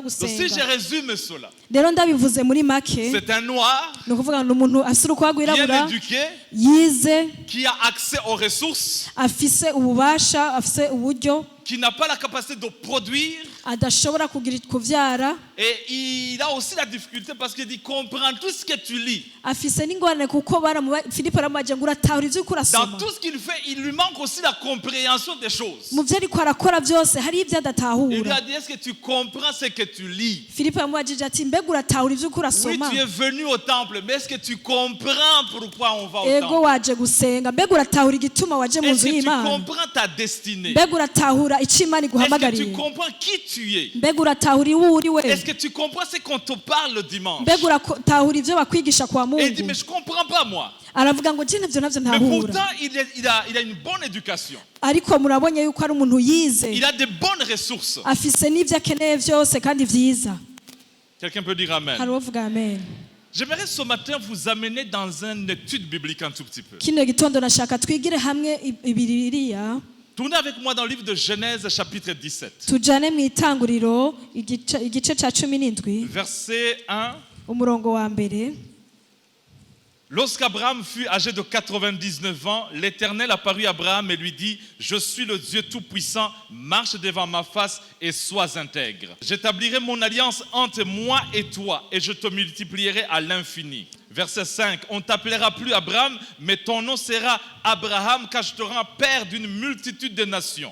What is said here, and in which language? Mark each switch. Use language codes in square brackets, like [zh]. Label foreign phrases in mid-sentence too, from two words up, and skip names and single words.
[fr] Donc si je [rn] gusenga. [fr] résume cela, [rn] Rero ndabivuze muri make, [fr] c'est un noir [rn] ni ukuvuga ngo ni umuntu afise urukoba [fr] bien [rn] rwirabura, [fr] éduqué, [rn] yize, [fr] qui a accès aux ressources, [rn] afise ububasha, afise uburyo, [fr] qui n'a pas la capacité de produire. [rn] adashobora kuvyara, [fr] Et il a aussi la difficulté parce qu'il dit comprends tout ce que tu lis. [rn] afise n'ingorane kuko Filipo aramubaje ngo uratahura ivyo uriko [fr] Dans [rn] urasoma. [fr] tout ce qu'il fait, il lui manque aussi la compréhension des choses. [rn] Mu vyo ariko arakora vyose hari ivyo [fr] Il lui [rn] adatahura. [fr] a dit est-ce que tu comprends ce que tu lis? [rn] Filipo yamubajije ati mbega uratahura ivyo uriko [fr] Oui, [rn] urasoma? [fr] tu es venu au temple, mais est-ce que tu comprends pourquoi on va au [rn] Ego [fr] temple? [rn] waje gusenga, mbega uratahura igituma waje mu [fr] Est-ce [rn] nzu [fr] que tu [rn] y'Imana? [fr] comprends ta destinée? [rn] Mbega uratahura ico Imana [fr] Est-ce que tu [rn] iguhamagariye? [fr] comprends qui tu es? [rn] Mbega uratahura iwo uri we? [fr] Est-ce que tu comprends ce qu'on te parle le dimanche? [rn] Mbega uratahura ivyo bakwigisha kwa [fr] Et il dit, [rn] Mungu? [fr] mais je comprends pas moi. [rn] Aravuga ngo je navyo [fr] Mais [rn] ntahura. [fr] pourtant, il a une bonne éducation. [rn] Ariko murabonye yuko ari umuntu yize, [fr] Il a de bonnes ressources. [rn] afise n'ivyo akeneye vyose kandi vyiza. [fr] Quelqu'un peut dire Amen. [rn] Hari uwovuga amen. [fr] J'aimerais ce matin vous amener dans une étude biblique un tout petit peu. [rn] Kino gitondo nashaka twigire hamwe Bibiliya, [fr] Tournez avec moi dans le livre de Genèse chapitre 17. [rn] tujane mu itanguriro igice ca 17, [fr] Verset 1. [rn] umurongo wa mbere. [fr] Lorsqu'Abraham fut âgé de 99 ans, l'Éternel apparut à Abraham et lui dit, je suis le Dieu Tout-Puissant, marche devant ma face et sois intègre. J'établirai mon alliance entre moi et toi et je te multiplierai à l'infini. Verset 5, on ne t'appellera plus Abraham, mais ton nom sera Abraham, car je te rends père d'une multitude de nations.